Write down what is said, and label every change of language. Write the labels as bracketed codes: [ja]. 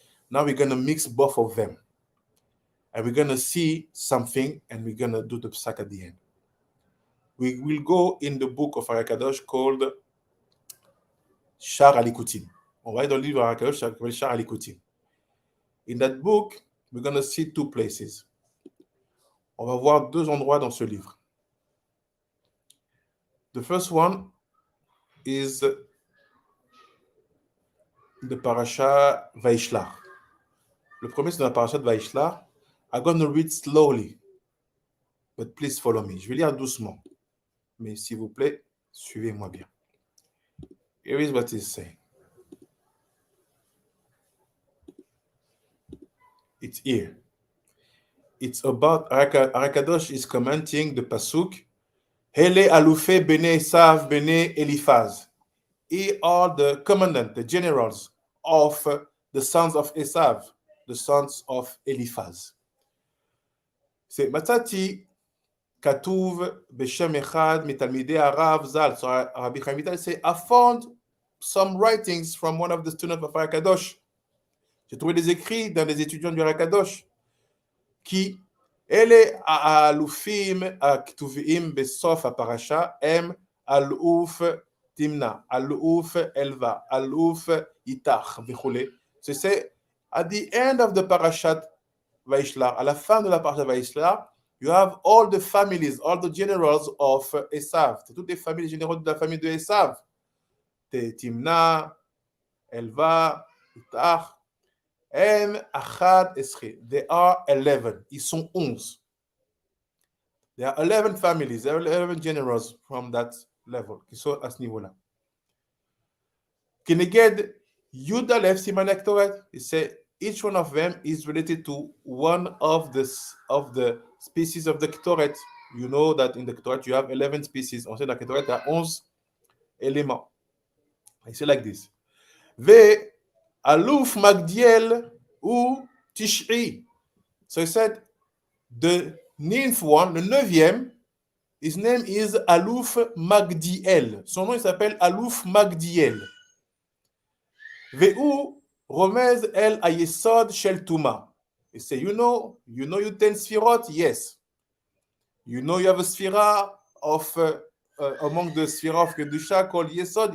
[en] Now we're going to mix both of them. And we're going to see something, and we're going to do the psak at the end. We will go in the book of Arakadosh called Shar Alikutim. [fr] On va dans le livre Arakadosh [en] called Shar Alikutim. In that book, we're going to see two places. [fr] On va voir deux endroits dans ce livre. [en] The first one is the parasha Vaishlach. [fr] Le premier, c'est dans la parasha de Vaishlach. [en] I'm going to read slowly, but please follow me. [fr] Je vais lire doucement, mais s'il vous plaît, suivez-moi bien. [en] Here is what he's saying. It's here. It's about Arakadosh is commenting the pasuk. [he] Hele alufe bene Esav bene Eliphaz. [en] Here are the commandant, the generals of the sons of Esav, the sons of Eliphaz. [he] C'est Matati Katuv Beshem Echad Mitalmidei Arav Zal. [en] So Rabbi Chaim Vital say, I found some writings from one of the students of Arakadosh. [fr] J'ai trouvé des écrits dans les étudiants du Arakadosh qui, [he] אלה האלופים הכתובים בסוף הפרשה הם אלוף תמנה, אלוף אלווה, אלוף איתך וכולי. [en] C'est at the end of the parashat Vaishlach, [fr] à la fin de la parashat Vaishlach, [en] you have all the families, all the generals of Esav. [fr] C'est toutes les familles généraux de la famille de Esav. [he] Timna, Elva, Itach, Em Achad Esre. [en] They are 11. [fr] Ils sont 11. [en] There are 11 families, there are 11 generals from that level, [fr] qui sont à ce niveau-là. [he] Keneged Yud Aleph Siman Ektoret, [en] he said each one of them is related to one of the species of the Ketoret. You know that in the Ketoret you have 11 species. [fr] On sait dans la Ketoret, il y a 11 éléments. [en] I say like this. [he] Ve Aluf Magdiel ou Tish'i. [en] So he said the ninth one, le 9e, his name is Aluf Magdiel. [fr] Son nom, il s'appelle Aluf Magdiel. [he] Ve'u Romez el Ayesod Shel Tuma. [en] He say, you know you 10 Sfirot? Yes. You know you have a Sfira of, among the Sfira of Kedusha called Yesod?